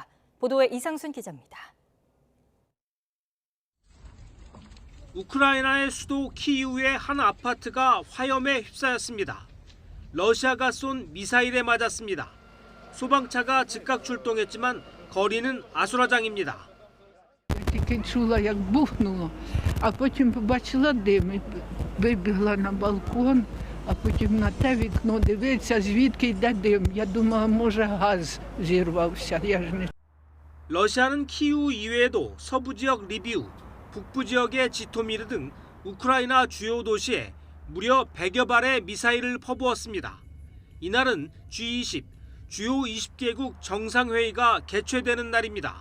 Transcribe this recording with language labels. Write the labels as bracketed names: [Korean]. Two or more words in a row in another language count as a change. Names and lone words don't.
[Korean] 보도에 이상순 기자입니다. 우크라이나의 수도 키이우의 한 아파트가 화염에 휩싸였습니다. 러시아가 쏜 미사일에 맞았습니다. 소방차가 즉각 출동했지만 거리는 아수라장입니다. [Ukrainian] Тільки чула, як бухнуло, а потім побачила дим і вибігла на балкон, а потім на те вікно дивиться, звідки йде дим. Я думала, може газ зірвався. Я ж не [Korean] 러시아는 키이우 이외에도 서부 지역 리비우, 북부 지역의 지토미르 등 우크라이나 주요 도시에 무려 100여 발의 미사일을 퍼부었습니다. 이날은 G20, 주요 20개국 정상회의가 개최되는 날입니다.